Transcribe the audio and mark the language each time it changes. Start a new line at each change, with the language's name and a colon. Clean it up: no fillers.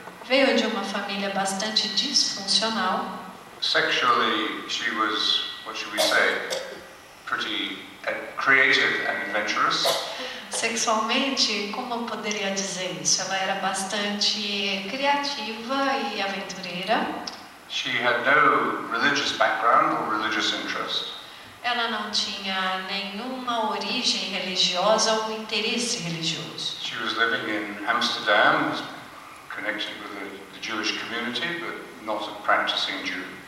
Portuguese: Veio de uma família bastante disfuncional.
English: Sexually, she was, what should we say, pretty creative and adventurous.
Portuguese: Sexualmente, como eu poderia dizer isso? Ela era bastante criativa e aventureira.
English: She had no religious background or religious interest.
Portuguese: Ela não tinha nenhuma origem religiosa ou interesse religioso.
English: She was living in Amsterdam, connected with the Jewish community, but not a practicing Jew.